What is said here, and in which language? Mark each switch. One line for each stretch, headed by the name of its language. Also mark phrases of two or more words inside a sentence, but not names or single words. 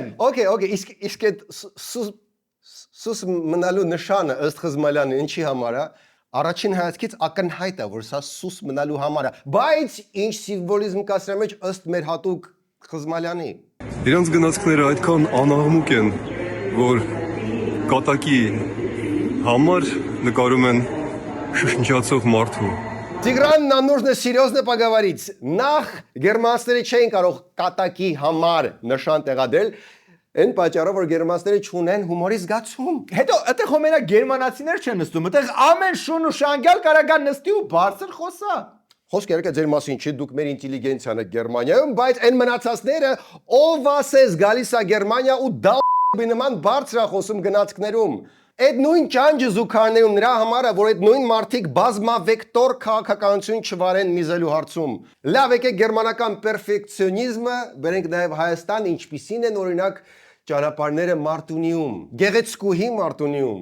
Armenian: Okay, իսկ այդ սուս մնալու նշանը ըստ Խզմալյանի ինչի համար է։ Առաջին հայացքից ակնհայտ է, որ սա սուս մնալու համար է, բայց ինչ սիմվոլիզմ կա սրա մեջ ըստ մեր հատուկ Խզմալյանի։ Իրանց гнացքները այդքան անաղմուկ են, որ կատակի համար նկարում են շշնջացող մարդու։ Տիգրան
Russian: нужно серьезно поговорить։
Armenian: Նախ գերմանացիները չէին կարող կատակի համար նշան տեղադրել, այն պատճառով որ գերմանացիները չունեն հումորի զգացում։ Հետո այդտեղ հոմենա գերմանացիներ չեն նստում, այդտեղ ամեն շուն ու շանգյալ կարագան նստի ու բարձր խոսա։ Խոսքը երբ ձեր մասին չի, դուք մեր ինտելիգենցիան եք Գերմանիայում, բայց այն մնացածները ով ասես գալիս է Գերմանիա ու դա նման բարձր է խոսում գնացքներում։ Այդ նույն ճանճը զուգարներում նրա համար է, որ այդ նույն մարդիկ բազմավեկտոր քաղաքականություն չվարեն միզելու հարցում։ Լավ եկեք գերմանական պերֆեկցիոնիզմը բերենք նաև Հայաստան, ինչպիսին են օրինակ ճանապարհները Մարտունիում, Գեղեցկուհի Մարտունիում։